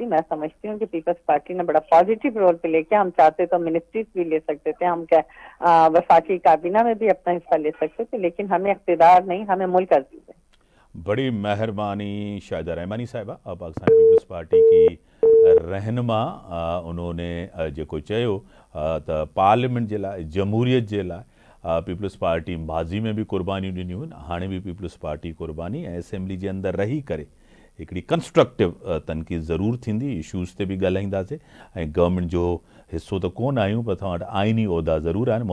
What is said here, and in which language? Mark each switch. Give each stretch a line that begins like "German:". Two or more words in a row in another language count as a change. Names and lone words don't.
Urdu: میں سمجھتی ہوں کہ پیپلز پارٹی نے بڑا پازیٹیو رول پہ لے کے، ہم چاہتے تو منسٹریز بھی لے سکتے تھے، ہم وفاقی کابینہ میں بھی اپنا حصہ لے سکتے تھے، لیکن ہمیں اقتدار نہیں، ہمیں ملک عزیز ہے. بڑی مہربانی شاہدہ رحمانی صاحبہ، پاکستان پیپلز پارٹی کی رہنما. انہوں نے
Sindhi: جو کو چیو پارلیمنٹ जे लाइ, जमहूरियत जे लाइ पीपल्स पार्टी माज़ी में भी क़ुर्बानी ॾिनियूं आहिनि, हाणे भी पीपल्स पार्टी क़ुर्बानी ऐं असेंबली जे अंदरि रही करे हिकिड़ी कंस्ट्रक्टिव तनक़ीद ज़रूरु थींदी, इशूज़ ते बि ॻाल्हाईंदासीं ऐं गवर्नमेंट जो हिसो त कोन आहियूं पर तव्हां वटि आइनी उहिदा ज़रूरु आहिनि।